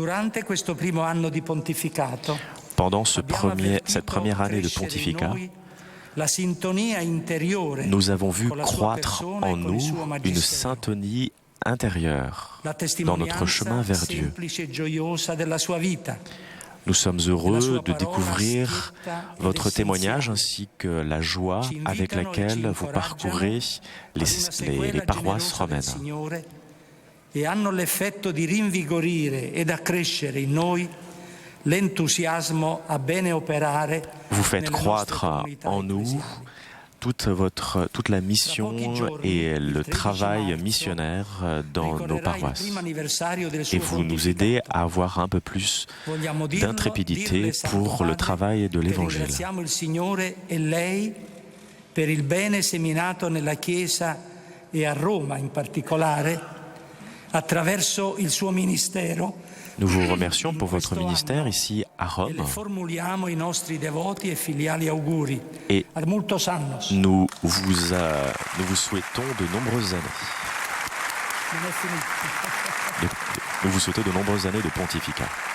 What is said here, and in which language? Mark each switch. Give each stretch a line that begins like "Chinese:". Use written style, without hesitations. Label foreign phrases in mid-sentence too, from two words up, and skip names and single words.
French: Pendant cette première année de pontificat, nous avons vu croître en nous une syntonie intérieure dans notre chemin vers Dieu. Nous sommes heureux de découvrir votre témoignage ainsi que la joie avec laquelle vous parcourez les paroisses romaines.
Italian: E hanno l'effetto di rinvigorire ed accrescere in noi l'entusiasmo a bene operare.
French: Vous faites croître en nous toute la mission et le travail missionnaire dans nos paroisses. Et vous nous aidez à avoir un peu plus d'intrépidité pour le travail de l'Évangile.
Italian: Ringraziamo il Signore e lei per il bene seminato nella Chiesa e a Roma in particolare attraverso il suo ministero.
French: Nous vous remercions pour votre ministère ici à Rome. Et nous vous souhaitons de nombreuses années. Nous vous souhaitons de nombreuses années de pontificat.